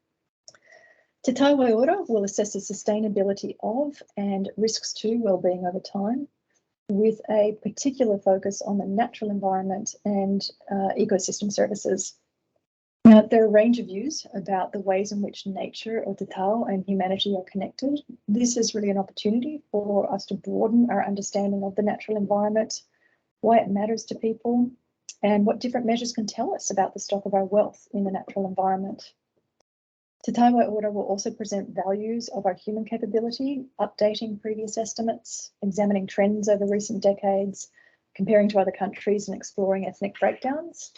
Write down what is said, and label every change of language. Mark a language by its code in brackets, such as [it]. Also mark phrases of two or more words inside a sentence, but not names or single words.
[en] Te Tai Waiora will assess the sustainability of and risks to wellbeing over time, with a particular focus on the natural environment and ecosystem services. Now, there are a range of views about the ways in which nature, [mi] o te tau, [en] and humanity are connected. This is really an opportunity for us to broaden our understanding of the natural environment, why it matters to people, and what different measures can tell us about the stock of our wealth in the natural environment. Te Tai Waiora will also present values of our human capability, updating previous estimates, examining trends over recent decades, comparing to other countries and exploring ethnic breakdowns.